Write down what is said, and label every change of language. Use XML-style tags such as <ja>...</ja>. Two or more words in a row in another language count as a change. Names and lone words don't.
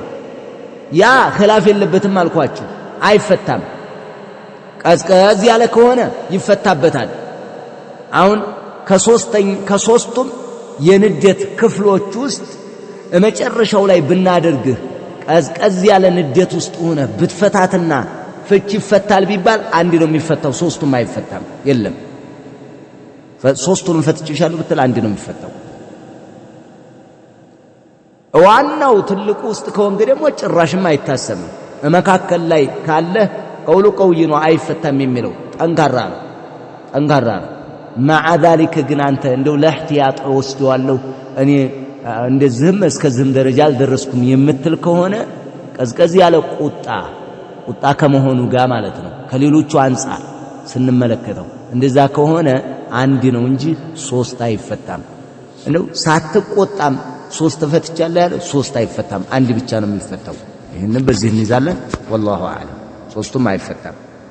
<am>ያ ኺላፍ የለበትም አልኳችሁ፣ አይፈታም። ቀዝቀዝ ያለ ከሆነ ይፈታበታል። አሁን ከሶስቱም የንዴት ክፍሎች ውስጥ መጨረሻው ላይ ብናደርግህ ቀዝቀዝ ያለ ንዴት ውስጥ ሆነ ብትፈታትና ፍች ይፈታል ቢባል አንድ ነው የሚፈታው፣ ሶስቱም አይፈታም። የለም ሶስቱንም ፈትቼሻለሁ ብትል አንድ ነው የሚፈታው። ዋናው ትልቁ ውስጥ ከወንገ ደግሞ ጭራሽም አይታሰብም። መካከል ላይ ካለ</am> <ar>قوله قوي</ar> <am>ነው አይፈታም የሚለው ጠንካራ ነው።</am> <ar>مع ذلك</ar> <am>ግን አንተ እንደው ለህቲያጥ ወስደዋለሁ እኔ እንደዚህም እስከዚህም ደረጃ አልደረስኩም የምትል ከሆነ ቀዝቀዝ ያለ ቁጣ ከመሆኑ ጋር ማለት ነው ከሌሎቹ አንፃር ስንመለከተው እንደዛ ከሆነ አንድ ነው እንጂ 3 አይፈታም። እንደው ሳትቆጣም 3 ፈትቻለሁ ያለ 3 አይፈታም፣ አንድ ብቻ ነው የሚፈታው። ይሄንን በዚህ እንይዛለን።</am> <ar>والله اعلم</ar> <am>ሶስቱም አይፈታም።</am>